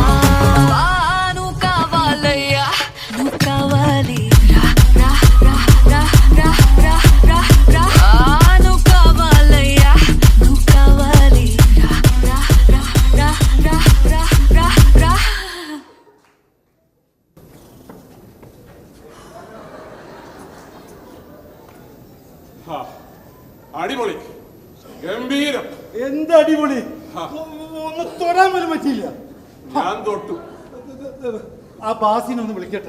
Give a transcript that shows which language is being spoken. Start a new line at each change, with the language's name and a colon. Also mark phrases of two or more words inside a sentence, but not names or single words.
Telugu: నూ కావాలయ్యా నూ కావాలి రా రా రా రా రా రా రా రా. నూ కావాలయ్యా నూ కావాలి రా రా రా రా రా రా రా రా.
Malayalam: അടിപൊളി, ഗംഭീരം. എന്ത് അടിപൊളി! ഒന്ന് തൊടാൻ പോലും പറ്റിയില്ല. ഞാൻ തൊട്ടു. ആ ബാസിനൊന്ന് വിളിക്കട്ടെ.